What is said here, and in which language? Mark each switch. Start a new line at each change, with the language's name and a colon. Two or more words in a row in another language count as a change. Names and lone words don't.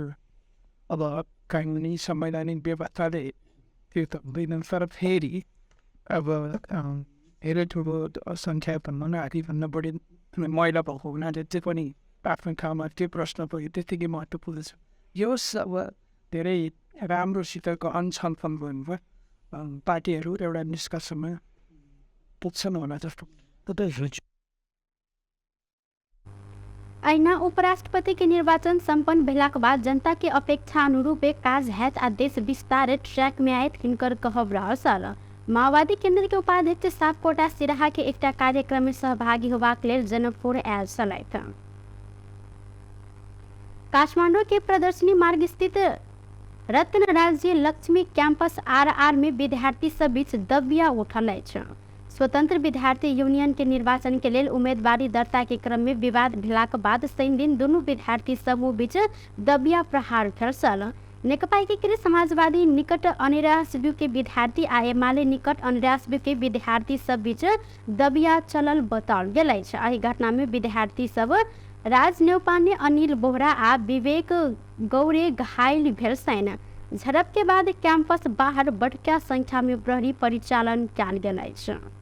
Nepali: अब कानुनी संवैधानिक व्यवस्थाले त्यो त हुँदैन, तर फेरि अब धेरै ठुलो सङ्ख्याभन्दा आधीभन्दा बढी महिला भएको हुनाले चाहिँ पनि आफ्नो ठाउँमा त्यो प्रश्न पनि त्यत्तिकै महत्त्वपूर्ण छ। यो सब धेरै राम्रोसित गहन छलफल गर्नुभयो पार्टीहरू एउटा निष्कर्षमा पुग्छन् होला जस्तो।
Maithili: ऐना उपराष्ट्रपति के निर्वाचन संपन्न भेलाक बाद जनता के अपेक्षा अनुरूप काज हैत आ देश विस्तार ट्रैक में आयत हिनकर कहब रहल। माओवादी केंद्र के उपाध्यक्ष सापकोटा सिराहा के एकटा कार्यक्रम में सहभागी होबाक लेल जनकपुर आयल छलैथ। काठमांडू के प्रदर्शनी मार्ग स्थित रत्न राज्य लक्ष्मी कैंपस आर में विद्यार्थी सब बीच दबिया उठल अछि। स्वतंत्र विद्यार्थी यूनियन के निर्वाचन के लेल उम्मीदवारी दर्ता के क्रम में विवाद भेलाक बाद शनि दिन दुनू विद्यार्थी समूह बीच दबिया प्रहार भेल छल। नेकपा एकीकृत समाजवादी निकट अनिरासब्यू के विद्यार्थी आ एमाले निकट अनिरासब्यू के विद्यार्थी सब बीच दबिया चलल बताओल गेल अछि। एहि घटना में विद्यार्थी सब राज नेउपाने, अनिल बोहरा आ विवेक गौरे घायल भेल छन्। झड़प के बाद कैंपस बाहर बड़का संख्या में प्रहरी परिचालन कयल गेल अछि।